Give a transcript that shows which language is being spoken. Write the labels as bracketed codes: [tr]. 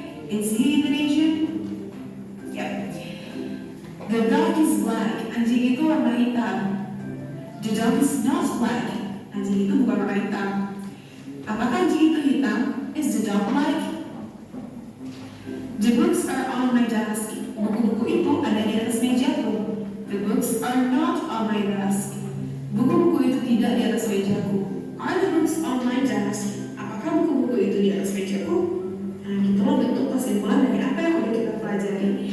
[en] Is he Indonesian? Yep. The dog is black. [id] Anjing itu warna hitam. [en] The dog is not black. [id] Anjing itu bukan warna hitam. Apakah anjing itu hitam? [en] Is the dog black? The books are on my desk. [id] Buku-buku itu ada di atas mejaku. [en] The books are not on my desk. [id] Buku-buku itu tidak di atas mejaku. [en] Are the books on my desk? [id] Apakah buku-buku itu di atas mejaku? Nah, gitulah bentuk kesimpulan dari apa yang udah kita pelajari.